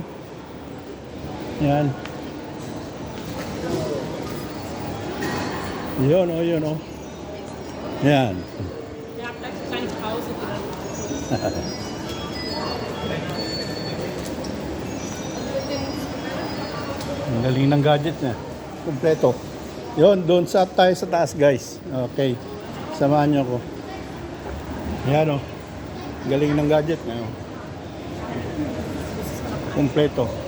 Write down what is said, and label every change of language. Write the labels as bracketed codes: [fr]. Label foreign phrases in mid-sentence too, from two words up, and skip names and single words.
[tl] Yan. Yun o, yun o. Yan. [de] Ja, vielleicht eine kleine Pause. [tl] Ang galing ng gadget niya. Kompleto. Yun, doon sa tayo sa taas guys. Okay. Samahan niyo ko. Yan o. Galing ng gadget niya. Oh. Kompleto.